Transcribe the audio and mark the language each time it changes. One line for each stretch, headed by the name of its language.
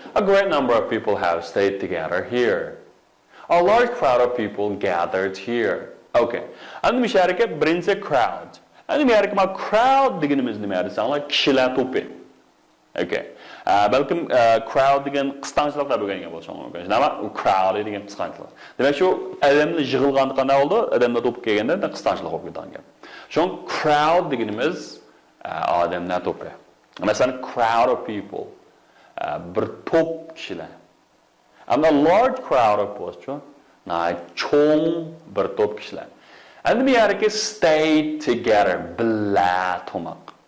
English: A great number of people have stayed together here. A large crowd of people gathered here. Okay.
Uzbek: Endi bu yerga birinchi crowd. Endi bu yerga crowd deganimiz nima desanglar, kishilar to'pi. Okay. Balkim crowd degan qisqanchiliklar bo'lgan bo'lsa mumkin. Nima? U crowd degan qisqanchilik. Demak shu odamlar yig'ilganda qanday bo'ldi? Odamlar to'p kelganda qisqanchilik bo'lib ketgan. Shu crowd deganimiz odamlar to'pi.
English: Masalan, crowd of people.
Uzbek: Bir to'p kishilar. Ammo
English: large crowd of people,
Uzbek: cho'ng bir to'p kishilar. Endi bu yerga
English: stay together,
Uzbek: birga turmoq.